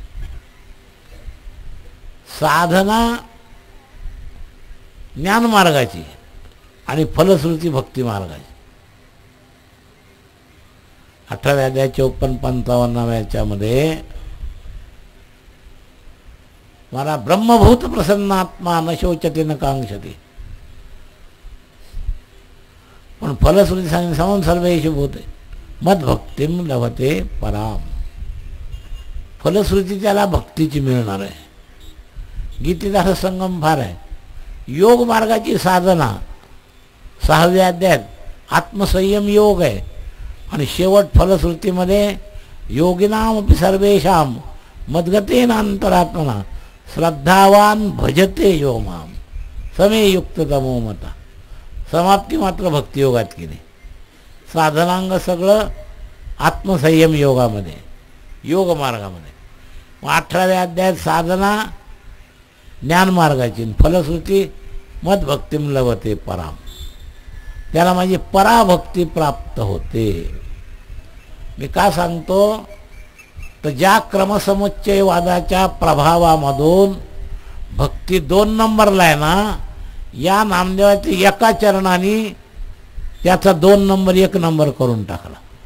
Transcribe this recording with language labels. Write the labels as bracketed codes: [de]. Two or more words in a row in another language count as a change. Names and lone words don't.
[mr] साधना ज्ञान मार्गाची आणि फलश्रुती भक्ती मार्गाची. 18व्या अध्याय 54-55 मध्ये मला [sa] ब्रह्मभूत प्रसन्नात्मा न शोचते न कांक्षते, [mr] पण फलश्रुती सांगितली [sa] समं सर्वेषु भूते मद्भक्तिम लभते पराम. [mr] फलश्रुती त्याला भक्तीची मिळणार आहे. गीतेचा हा संगम फार आहे. योग मार्गाची साधना 6व्या अध्यायात आत्मसंयम योग आहे, आणि शेवट फलश्रुतीमध्ये [sa] योगिनामपि सर्वेषां मद्गतेन अंतरात्मना श्रद्धावान भजते यो माम समे युक्ततमो मता. [mr] समाप्ती मात्र भक्तियोगात केली. साधनांग सगळं आत्मसंयम योगामध्ये, योग मार्गामध्ये. 18व्या अध्यायात साधना ज्ञान मार्गाची, फलश्रुती [sa] मद्भक्तिम लभते पराम. [mr] त्याला माझी पराभक्ती प्राप्त होते. मी का सांगतो, तर ज्या क्रमसमुच्चयवादाच्या प्रभावामधून भक्ती 2 नंबरला आहे ना, या नामदेवाच्या एका चरणाने त्याचा 2 नंबर 1 नंबर करून टाकला.